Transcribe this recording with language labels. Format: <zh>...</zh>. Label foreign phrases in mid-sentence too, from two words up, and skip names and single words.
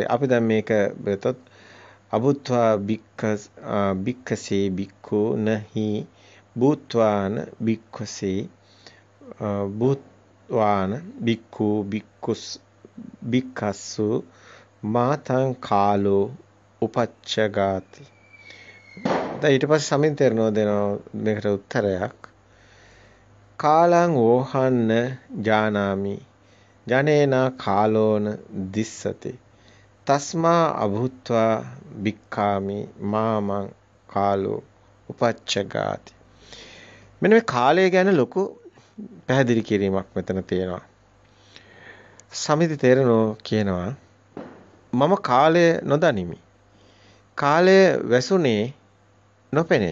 <si>අපි දැන් මේක බෙතොත්</si> <pi>අබුත්වා බික්කසේ බික්කු නහි භූත්වාන බික්කසේ භූත්වාන බික්කු බික්කස්සු මාතං කාලෝ උපච්චගාති.</pi> <si>දැන් ඊට පස්සේ සමින්දි තෙරණුව දෙනවා මේකට උත්තරයක්.</si> <pi>කාලං ඕහන්න ජානාමි ජනේනා කාලෝන දිස්සති තස්මා අභූත්වා බික්ඛාමි මාමං කාලෝ උපච්චගාති.</pi> <si>මෙන්න මේ කාලය ගැන ලොකු පැහැදිලි කිරීමක් මෙතන තියෙනවා. සමින්දි තෙරණුව කියනවා මම කාලය නොදනිමි. කාලය වැසුනේ නොපෙනේ.</si>